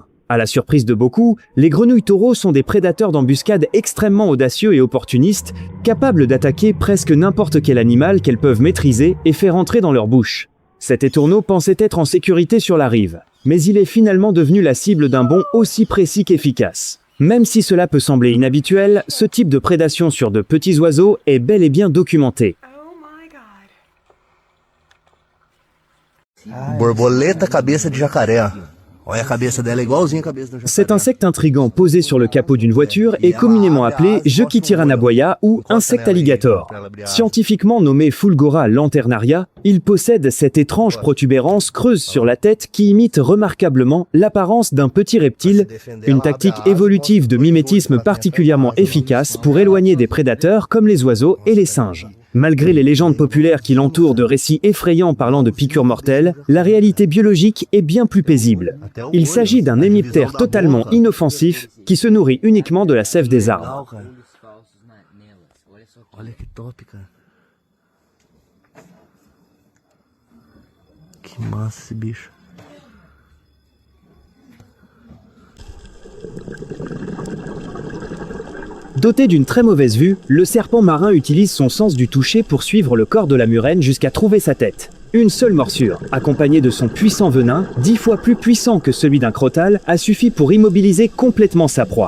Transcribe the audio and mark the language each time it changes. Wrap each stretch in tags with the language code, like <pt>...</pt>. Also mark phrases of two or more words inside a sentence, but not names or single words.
<fr>À la surprise de beaucoup, les grenouilles taureaux sont des prédateurs d'embuscade extrêmement audacieux et opportunistes, capables d'attaquer presque n'importe quel animal qu'elles peuvent maîtriser et faire entrer dans leur bouche. Cet étourneau pensait être en sécurité sur la rive, mais il est finalement devenu la cible d'un bond aussi précis qu'efficace. Même si cela peut sembler inhabituel, ce type de prédation sur de petits oiseaux est bel et bien documenté.</fr> <pt>Borboleta cabeça de jacaré. Olha a cabeça dela igualzinha a cabeça do jacaré.</pt> <fr>Cet insecte intrigant posé sur le capot d'une voiture est communément appelé Jequitiranaboya ou insecte alligator. Scientifiquement nommé Fulgora lanternaria, il possède cette étrange protubérance creuse sur la tête qui imite remarquablement l'apparence d'un petit reptile, une tactique évolutive de mimétisme particulièrement efficace pour éloigner des prédateurs comme les oiseaux et les singes. Malgré les légendes populaires qui l'entourent de récits effrayants parlant de piqûres mortelles, la réalité biologique est bien plus paisible. Il s'agit d'un hémiptère totalement inoffensif qui se nourrit uniquement de la sève des arbres.</fr> <pt>Olha que top, cara. Que massa esse bicho.</pt> <fr>Doté d'une très mauvaise vue, le serpent marin utilise son sens du toucher pour suivre le corps de la murène jusqu'à trouver sa tête. Une seule morsure, accompagnée de son puissant venin, 10 fois plus puissant que celui d'un crotale, a suffi pour immobiliser complètement sa proie.</fr>